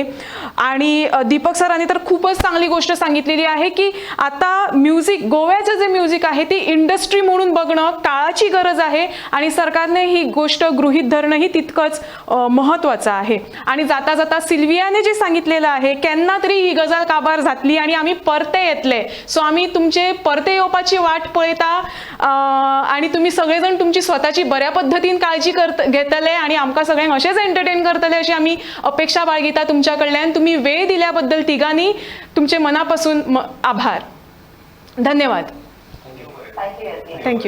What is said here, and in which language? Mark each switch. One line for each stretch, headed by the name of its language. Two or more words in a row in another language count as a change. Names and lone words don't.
Marathi: आणि दीपक सरांनी तर खूपच चांगली गोष्ट सांगितलेली आहे की आता म्युझिक, गोव्याचं जे म्युझिक आहे ती इंडस्ट्री म्हणून बघणं काळाची गरज आहे आणि सरकारने ही गोष्ट गृहीत धरणंही तितकंच महत्त्वाचं आहे. आणि जाता जाता सिल्वियाने जे सांगितलेलं आहे,
Konkani: केन्ना तरी ही गजाल काबार जातली आणि आम्ही परते येतले. सो आम्ही तुमचे परते येवपाची वाट पळयता आणि तुम्ही सगळेजण तुमची स्वतःची बऱ्या पद्धतीन काळजी घेतले आणि आमकां सगळ्यांक अशेंच एंटरटेन करतले अशी आम्ही अपेक्षा बाळगिता तुमच्याकडल्यान.
Marathi: तुम्ही वेळ दिल्याबद्दल तिघांनी तुमचे मनापासून आभार. धन्यवाद. थँक्यू.